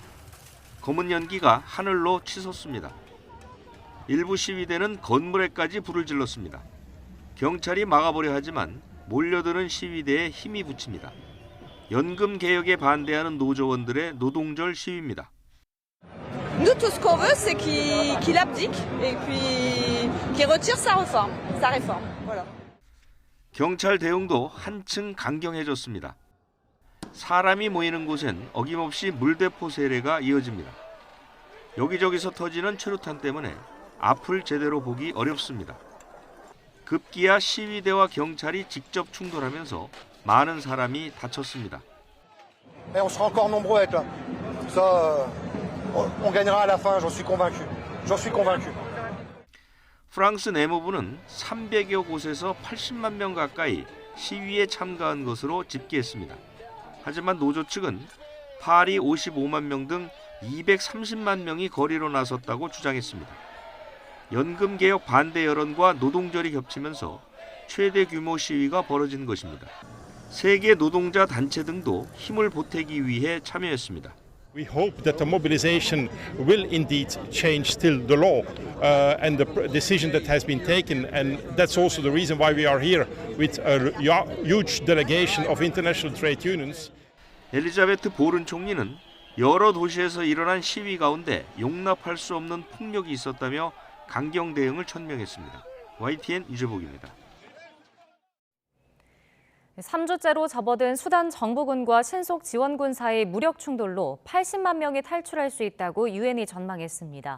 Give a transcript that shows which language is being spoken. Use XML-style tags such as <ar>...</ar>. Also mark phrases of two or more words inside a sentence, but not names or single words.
<ko>검은 연기가 하늘로 치솟습니다. 일부 시위대는 건물에까지 불을 질렀습니다. 경찰이 막아보려 하지만 몰려드는 시위대에 힘이 붙입니다. 연금 개혁에 반대하는 노조원들의 노동절 시위입니다.</ko> <fr>Nous tout ce qu'on veut c'est qu'il abdique et puis qu'il retire sa réforme. Voilà.</fr> <ko>경찰 대응도 한층 강경해졌습니다. 사람이 모이는 곳엔 어김없이 물대포 세례가 이어집니다. 여기저기서 터지는 최루탄 때문에 앞을 제대로 보기 어렵습니다. 급기야 시위대와 경찰이 직접 충돌하면서 많은 사람이 다쳤습니다.</ko> <fr>On sera encore nombreux à être là. Ça, on gagnera à la fin, j'en suis convaincu. J'en suis convaincu.</fr> <ko>프랑스 내무부는 300여 곳에서 80만 명 가까이 시위에 참가한 것으로 집계했습니다. 하지만 노조 측은 파리 55만 명 등 230만 명이 거리로 나섰다고 주장했습니다. 연금개혁 반대 여론과 노동절이 겹치면서 최대 규모 시위가 벌어진 것입니다. 세계 노동자 단체 등도 힘을 보태기 위해 참여했습니다.</ko> <en>We hope that the mobilization will indeed change still the law and the decision that has been taken, and that's also the reason why we are here with a huge delegation of international trade unions.</en> <ko>엘리자베트 보른 총리는 여러 도시에서 일어난 시위 가운데 용납할 수 없는 폭력이 있었다며 강경 대응을 천명했습니다. YTN 유재복입니다. 3주째로 접어든 수단 정부군과 신속 지원군 사이 무력 충돌로 80만 명이 탈출할 수 있다고 유엔이 전망했습니다.</ko>